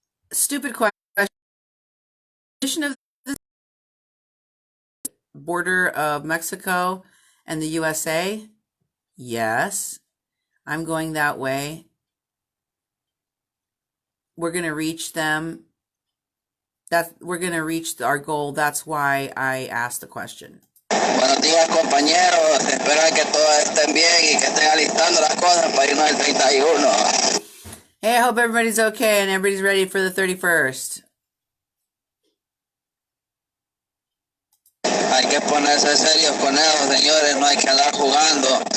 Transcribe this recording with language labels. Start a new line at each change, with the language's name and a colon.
English: Stupid question. Of the border of Mexico and the USA? Yes. I'm going that way. We're going to reach them. We're going to reach our goal. That's why I asked the question.
Spanish: Buenos días, compañeros. Espero que todos estén bien y que estén alistando las cosas para irnos el 31.
English: Hey, I hope everybody's okay and everybody's ready for the 31st.
Spanish: Hay que ponerse serios con eso, señores. No hay que andar jugando.